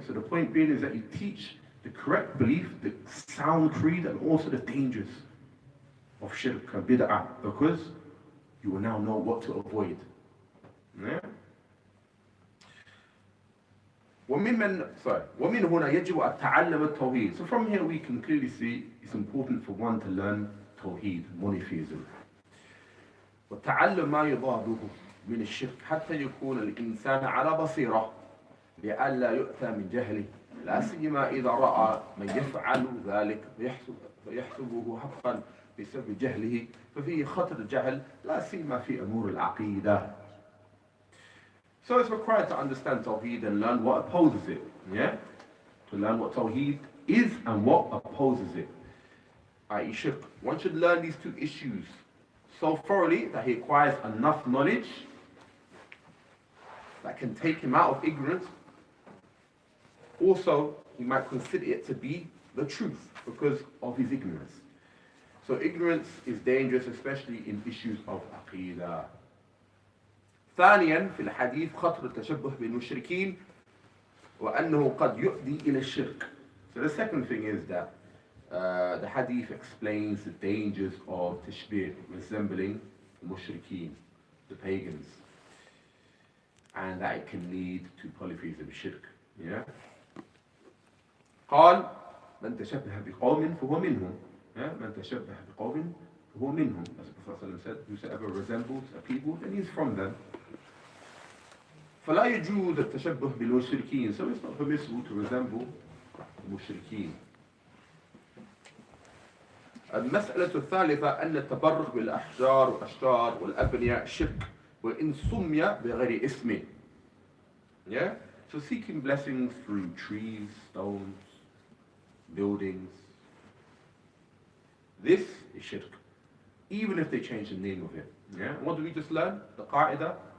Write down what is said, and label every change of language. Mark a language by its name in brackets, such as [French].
[English] So the point being is that you teach the correct belief, the sound creed, and also the dangers of shirk and bid'ah, because you will now know what to avoid. Yeah? [Arabic] ومن هنا يجب التعلم التوحيد. [English] So from here we can clearly see it's important for one to learn Tawheed, monotheism. [Arabic] وتعلم ما يضاده من الشرك حتى يكون الإنسان على بصيرة لئلا يؤتى من جهله لا سيما إذا رأى من يفعل ذلك فيحسبه حقا بسبب جهله ففيه خطر الجهل لا سيما في أمور العقيدة. [English] So it's required to understand Tawheed and learn what opposes it. Yeah? To learn what Tawheed is and what opposes it. i.e. Shirk. One should learn these two issues so thoroughly that he acquires enough knowledge that can take him out of ignorance. Also, he might consider it to be the truth because of his ignorance. So ignorance is dangerous, especially in issues of aqidah. [Arabic] ثانيا في الحديث خطر التشبه بالمشركين وأنه قد يؤدي إلى الشرك. [English] So the second thing is that the hadith explains the dangers of tashbih, resembling the mushrikeen, the pagans, and that it can lead to polytheism, shirk. Yeah? [Arabic] قال من تشبه بقوم فهو منهم. [English] Yeah? [Arabic] من تشبه بقوم فهو منهم. [English] As the Prophet said, whosoever resembles a people, then he's from them. [Arabic] فلا يجوز التشبه بالمشركين. [English] So it's not permissible to resemble the mushrikeen. [Arabic] المسألة الثالثة أن التبرك بالأحجار والأشجار والأبنية شرك وإن سمي بغير اسمه. [English] Yeah? So seeking blessings through trees, stones, buildings. This is shirk, even if they change the name of it. Yeah? What do we just learn? The qa'idah?